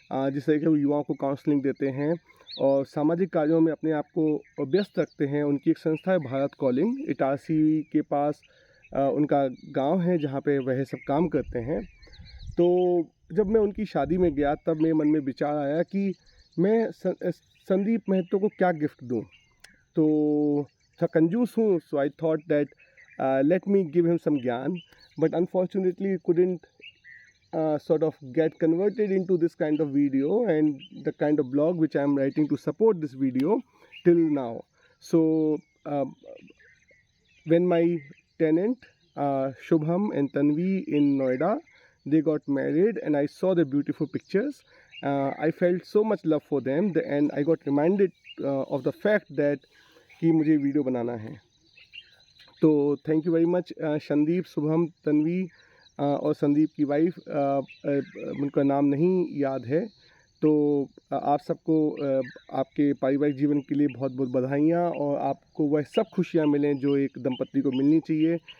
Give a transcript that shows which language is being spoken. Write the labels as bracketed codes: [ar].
[hi] जिस तरीके वो युवाओं को काउंसलिंग देते हैं और सामाजिक कार्यों में अपने आप को व्यस्त रखते हैं। उनकी एक संस्था है भारत कॉलिंग, इटारसी के पास उनका गाँव है जहाँ पे वह सब काम करते हैं। तो जब मैं उनकी शादी में गया तब मेरे मन में विचार आया कि मैं संदीप महतो को क्या गिफ्ट दूँ? तो थोड़ा कंजूस हूँ, [en] So I thought that let me give him some gyan, but unfortunately couldn't sort of get converted into this kind of video and the kind of blog which I am writing to support this video till now. So when my tenant Shubham and Tanvi in Noida, they got married and I saw the beautiful pictures. I felt so much love for them and I got reminded of the fact that [hi] कि मुझे video बनाना है। तो [en] thank you very much [hi] Sandeep, Shubham, Tanvi और संदीप की wife, उनका नाम नहीं याद है। तो आप सबको आपके पारिवारिक जीवन के लिए बहुत बहुत बधाइयाँ और आपको वह सब खुशियाँ मिलें जो एक दंपत्ति को मिलनी चाहिए।